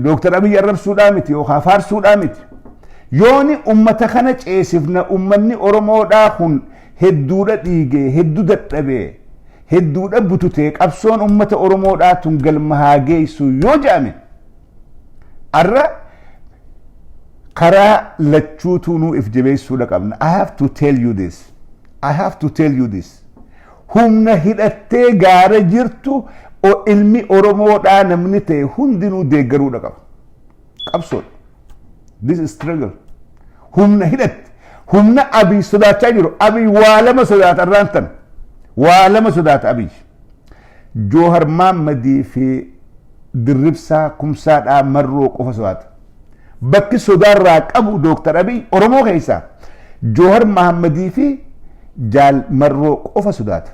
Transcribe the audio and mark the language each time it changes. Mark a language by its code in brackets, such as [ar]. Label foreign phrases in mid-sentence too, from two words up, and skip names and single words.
[om] Dooktar Abiyyi arrabsuudhaa miti yookaan faarsuudhaa miti. Yooni ummata kana ceesifna ummanni Oromoodhaa kun hedduudha dhiigee, hedduu dadhabee, hedduudha bututee qabsoon ummata Oromoodhaa tun galma haa geessu yoo jedhame arra karaa lachuutu nu if jabeessuudha qabna. [en] I have to tell you this. I have to tell you this. [om] Humna hidhattee gaara jirtu ilmi Oromoodhaa namni ta'e hundinuu deeggaruudha qaba. Qabsoon. [en] This is struggle. [om] Humna hidhatte. Humna Abiy sodaachaa jiru. Abiy waa lama sodaata arraantan. Waa lama sodaata Abiy. Joohar Maammadii fi Dirribsaa Kumsaadhaa Marroo qofa sodaata. Bakki sodaarraa qabu Dooktar Abiy Oromoo keessaa Joohar Maammadii fi Jaal Marroo qofa sodaata.